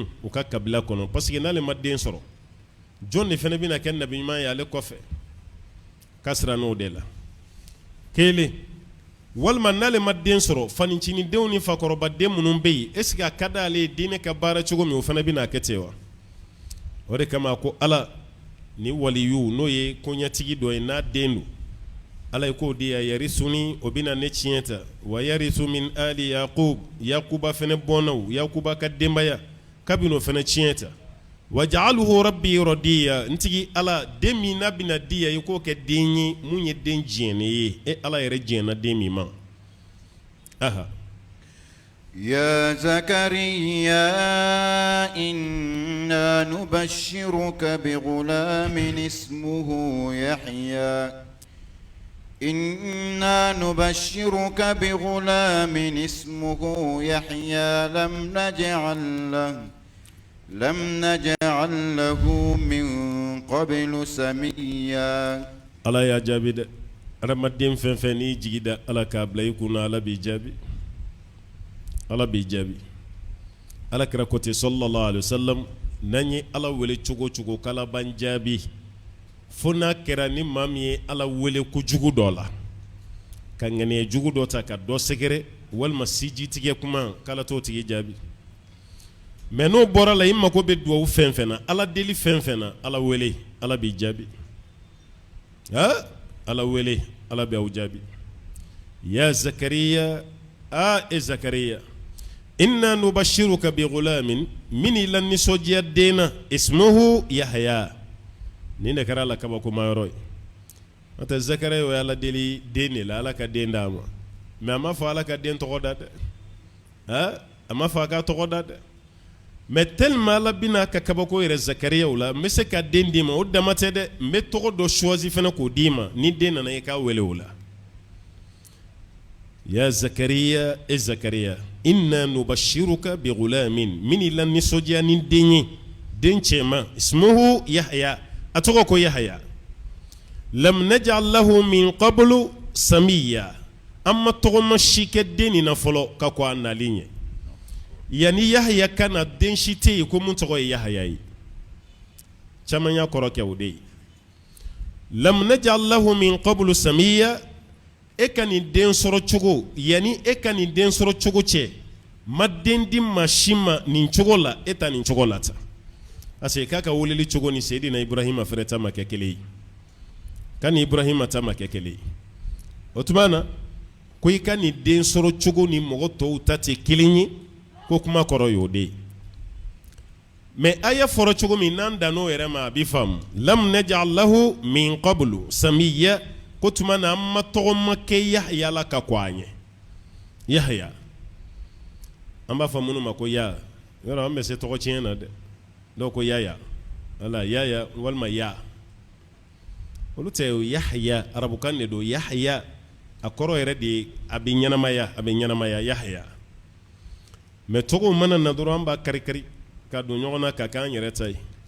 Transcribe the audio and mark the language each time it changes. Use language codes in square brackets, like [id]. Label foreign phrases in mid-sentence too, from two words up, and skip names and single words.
[bm] u ka kabila kɔnɔ [fr] parce que [bm] n'ale ma den sɔrɔ jɔn de fana bɛna kɛ nabiɲuman ye ale kɔfɛ ka siran n'o de la kelen walima n'ale ma den sɔrɔ fanicinidenw ni fakɔrɔbaden minnu bɛ yen [fr] est ce que [bm] a ka d'ale ye diinɛ ka baara cogo min o fana bɛna kɛ ten wa o de kama ko ala ni waliyu n'o ye koɲɛtigi dɔ ye n'a den don ala ye k'o di ya yarisuni o bɛna ne tiɲɛ ta wa yarisu min ali yaqub yakuba fana bɔnnaw yakuba ka denbaya kabini o fana tiɲɛ ta wa [ar] جعله ربي رضيا [bm] ntigi ala den min n'a bɛna di ya i k'o kɛ den ye mun ye den diɲɛnen ye e ala yɛrɛ diɲɛna den min ma aha [ar] يا زكريا إنا نبشرك بغلام اسمه يحيى إنا نبشرك بغلام اسمه يحيى لم نجعل له من قبل سميا [bm] ala y'a jaabi dɛ adamaden fɛn fɛn n'i jigi da ala k'a bila i kunna ala b'i jaabi ala b'i jaabi ala kira ko ten [ar] صلى الله عليه وسلم [bm] n'an ye ala wele cogo o cogo k'ala b'an jaabi fo n'a kɛra ni maa min ye ala wele kojugu dɔ la ka ŋaniya jugu dɔ ta ka dɔ sɛgɛrɛ walima siji tigɛ kuma k'ala t'o tigi jaabi mais n'o bɔra la i mago bɛ duwawu fɛn fɛn na ala deli fɛn fɛn na ala wele ala b'i jaabi ala wele ala b'aw jaabi [ar] يا زكريا زكريا إنا نبشرك بغلام [bm] min la nisɔdiya den na [ar] اسمه يحيى [bm] nin de kɛra ala kabakoma yɔrɔ ye n'o tɛ zakariya o ye ala deli den de la ala ka den d'a ma mais a ma fɔ ala ka den tɔgɔ da dɛ a ma fɔ a ka tɔgɔ da dɛ mais tellement ala bina ka kabako yɛrɛ zakariya o la n bɛ se ka den d'i ma o dama tɛ dɛ n bɛ tɔgɔ dɔ choisi fana k'o d'i ma ni den nana i k'a wele o la [ar] يا زكريا زكريا إنا نبشرك ب غلام من [bm] lan nisodia nin denye den cɛma [ar] اسمه يحيى [bm] a tɔgɔ ko yahya [ar] لم نجعل له من قبل سميا [bm] amma tɔgɔma si kɛ den nin na fɔlɔ ka ko a nalen ye yani yahya kana den si tɛ yen ko mun tɔgɔ ye yahya ye caman y'a kɔrɔ kɛ o de ye [ar] لم نجعل له من قبل [bm] samiya e ka nin den sɔrɔ cogo yani e ka nin den sɔrɔ cogo cɛ ma den di maa si ma nin cogo la e ta nin cogo la ta parce que k'a ka weleli cogo ni Seydina Ibrahima fɛnɛ ta ma kɛ kelen ye ka ni Ibrahima ta ma kɛ kelen ye o tuma na ko i ka nin den sɔrɔ cogo ni mɔgɔ tɔw ta tɛ kelen ye ko kuma kɔrɔ y'o de ye mais a ye fɔra cogo min n'an dan n'o yɛrɛ ma a b'i faamu [ar] لم نجعل له من قبل سميا [bm] ko tuma na an ma tɔgɔma kɛ Yahya la ka kɔn a ɲɛ Yahya an b'a fɔ minnu ma ko ya yɔrɔ an bɛ se tɔgɔ tiɲɛ na dɛ dɔw ko yaya wala yaya walima ya olu tɛ Yahya arabukan de don Yahya a kɔrɔ yɛrɛ de a bɛ ɲɛnamaya Yahya mais tɔgɔw mana na dɔrɔn an b'a kari-kari ka don ɲɔgɔn na ka k'an yɛrɛ ta ye